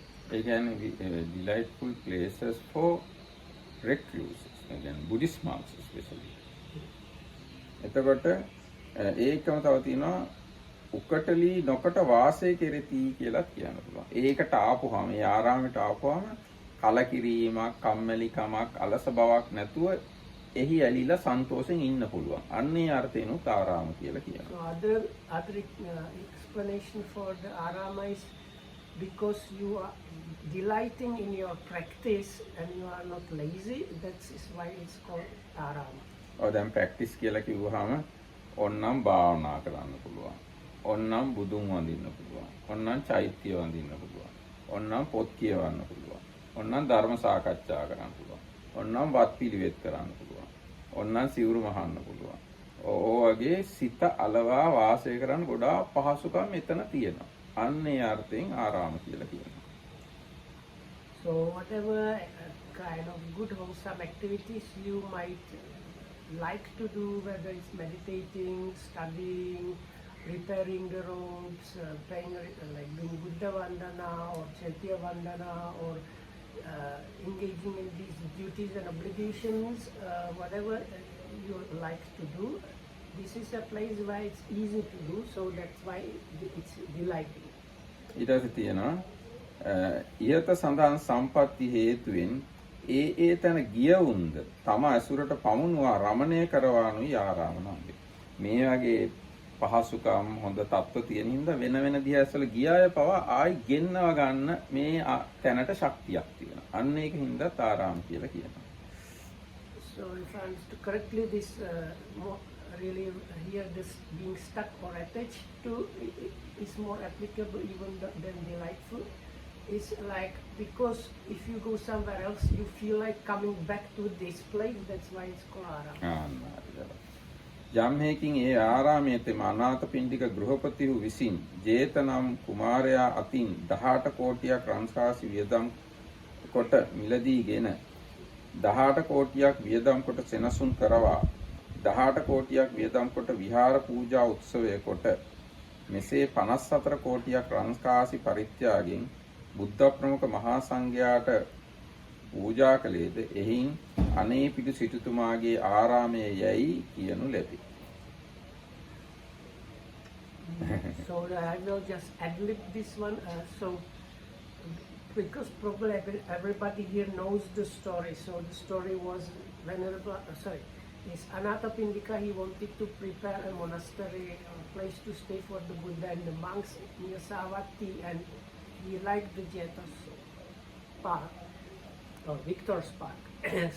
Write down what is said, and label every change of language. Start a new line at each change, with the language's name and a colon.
English: Again, delightful places for recluses, again Buddhist monks especially.
Sinhala: එතකොට ඒකම තව තියෙනවා උකටලි නොකට වාසය කෙරෙති කියලා කියන්න පුළුවන්. ඒකට ආපුවාම මේ ආරාමයට ආපුවාම කලකිරීමක්, කම්මැලිකමක්, අලස බවක් නැතුව එහි ඇලිලා සන්තෝෂෙන් ඉන්න පුළුවන්. අන්නේ අර්ථයෙන් ආරාම කියලා කියනවා.
English: So other explanation for the arama is because you are delighting in your practice and you are not lazy. That is why it's called arama.
Sinhala: දැන් ප්‍රැක්ටිස් කියලා කිව්වහම ඔන්නම් භාවනා කරන්න පුළුවන්. ඔන්නම් බුදුන් වඳින්න පුළුවන්. ඔන්නම් චෛත්‍ය වඳින්න පුළුවන්. ඔන්නම් පොත් කියවන්න පුළුවන්. ඔන්නම් ධර්ම සාකච්ඡා කරන්න පුළුවන්. ඔන්නම් වත් පිළිවෙත් කරන්න පුළුවන්. ඔන්නම් සිවුරු මහන්න පුළුවන්. ඔයගේ සිත අලවා වාසය කරන්න ගොඩාක් පහසුකම් මෙතන තියෙනවා. අන්නේ අර්ථයෙන් ආරාම කියලා කියනවා.
English: So whatever kind of good wholesome activities you might like to do, whether it's meditating, studying, repairing the roads, praying, like doing Buddha Vandana or Chaitya Vandana, or engaging in these duties and obligations, whatever you like to do, this is a place where it's easy to do, so that's why it's delighting.
Sinhala: ඊට පස්සේ තියෙනවා ඉහත සඳහන් සම්පatti හේතුවෙන් ඒ තැන ගියවුන්ද තම ඇසුරට පමුණුවා රමණය කරවානුයි ආරාම නාමය. මේ වගේ පහසුකම් හොඳ තත්ත්ව තියෙන හින්දා වෙන වෙන දිහාසල ගියාය පවා ආයි ගෙන්නව ගන්න මේ තැනට ශක්තියක් තියෙනවා. අන්න ඒක හින්දා ආරාම කියලා කියනවා.
English: So if I understood correctly, this really here this being stuck or attached to is more applicable even than delightful. It's like because if you go somewhere else, you feel like coming back to this place. That's why it's called arama. යම් හේකින් ඒ ආරාමයේ තෙම අනාථපිණ්ඩික ගෘහපතිහු විසින් ජේතනම් කුමාරයා අතින් 18 කෝටියක් රන්කාසි වියදම් කොට මිලදීගෙන 18 කෝටියක් වියදම් කොට සෙනසුන් කරවා 18 කෝටියක් වියදම් කොට විහාර පූජා උත්සවය කොට මෙසේ 54 කෝටියක් රන්කාසි පරිත්‍යාගයෙන් බුද්ධ ප්‍රමුඛ මහා සංඝයාට පූජා කළේද එහින් අනේ පිටු සිටුතුමාගේ ආරාමයේ යයි කියනු ලැබේ. So I will just ad-lib this one. So because probably everybody here knows the story. So the story was Venerable, is Anathapindika. He wanted to prepare a monastery, a place to stay for the Buddha and the monks near Savatthi, and he liked the Jeta's park, or Victor's park.